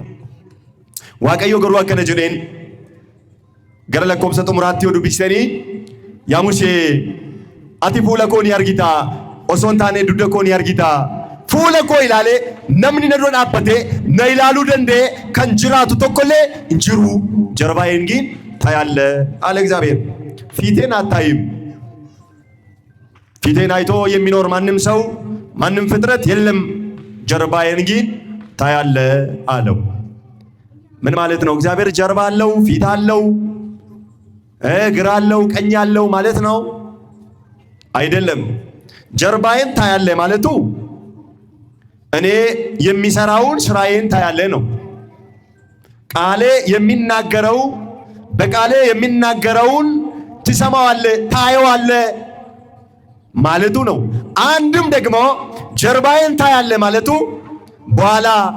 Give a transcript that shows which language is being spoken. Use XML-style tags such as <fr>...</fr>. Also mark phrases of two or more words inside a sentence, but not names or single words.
<om>Waaqayyo garuu akkana jedheen gara lakkoofsa xumuraatti yoo dubbistanii yaa Musee ati fuula koo ni argita osoo hin taane dugda koo ni argita. Fuula koo ilaalee namni na dura dhaabbatee na ilaaluu danda'e kan jiraatu tokkollee hin jiru.</om> <am>ጀርባዬን ግን ታያለህ አለ እግዚአብሔር። ፊቴን አታይም። ፊቴን አይቶ የሚኖር ማንም ሰው ማንም ፍጥረት የለም። ጀርባዬን ግን ታያለህ አለው። ምን ማለት ነው? እግዚአብሔር ጀርባ አለው፣ ፊት አለው፣ እግር አለው፣ ቀኝ አለው ማለት ነው አይደለም። ጀርባዬን ታያለህ ማለቱ እኔ የሚሰራውን ስራዬን ታያለህ ነው። ቃሌ የሚናገረው በቃሌ የሚናገረውን ትሰማዋለህ፣ ታየዋለህ ማለቱ ነው። አንድም ደግሞ ጀርባዬን ታያለህ ማለቱ በኋላ</am>